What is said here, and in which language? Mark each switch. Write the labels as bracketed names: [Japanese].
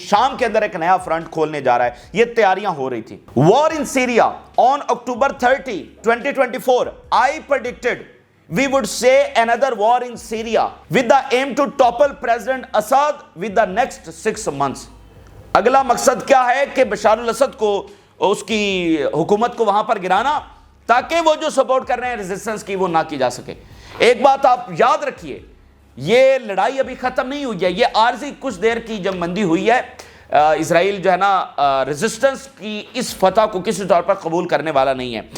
[Urdu] شام کے اندر ایک نیا فرنٹ کھولنے جا رہا ہے، یہ تیاریاں ہو رہی تھی. [English] War in Syria on October 30 2024 I predicted we would say another war in Syria with the aim to topple President Assad with the next 6 months. [Urdu] اگلا مقصد کیا ہے کہ بشار الاسد کو اس کی حکومت کو وہاں پر گرانا تاکہ وہ جو سپورٹ کر رہے ہیں ریزسٹنس کی وہ نہ کی جا سکے. ایک بات آپ یاد رکھیے, یہ لڑائی ابھی ختم نہیں ہوئی ہے, یہ عارضی کچھ دیر کی جنگ بندی ہوئی ہے. اسرائیل جو ہے نا ریزسٹنس کی اس فتح کو کسی طور پر قبول کرنے والا نہیں ہے.